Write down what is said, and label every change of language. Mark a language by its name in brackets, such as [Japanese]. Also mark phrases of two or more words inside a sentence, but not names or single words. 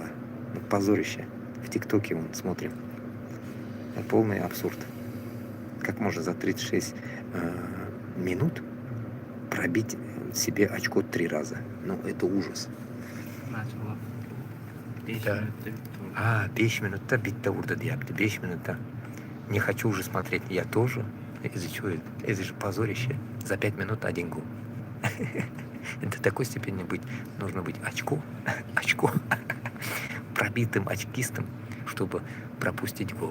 [Russian] Ну, позорище. В ТикТоке вон смотрим. Полный абсурд. Как можно за 36 минут пробить себе очко 3 раза? Ну, это ужас. Да. [Uzbek] 5 минутта bitta urdi deyapti. 5 минутта. [Russian] Не хочу уже смотреть. Я тоже. Из-за чего? Это же позорище. За 5 минут 1 гол. До такой степени нужно быть очко пробитым очкистом, чтобы пропустить гол.